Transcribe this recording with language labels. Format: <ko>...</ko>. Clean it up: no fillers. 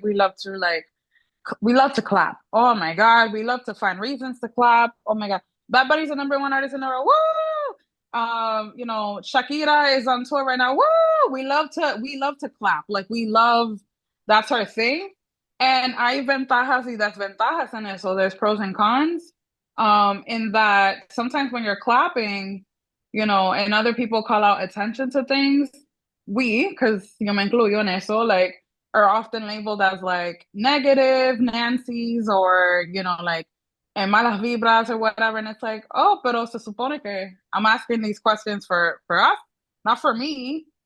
<en>We love to clap. Oh my God, we love to find reasons to clap. Oh my God, Bad Bunny's the number one artist in the world. Woo! You know, Shakira is on tour right now. Woo! We love to clap. Like we love that's our thing.</en> <es>And hay ventajas y desventajas en eso.</es> <en>There's pros and cons. In that sometimes when you're clapping, you know, and other people call out attention to things, because</en> <es>yo me incluyo en eso,</es> <en>like are often labeled as like negative Nancy's or, you know, like and</en> <es>malas vibras</es> <en>or whatever. And it's like, oh,</en> <es>pero se supone que</es> <en>I'm asking these questions for us, not for me.</en>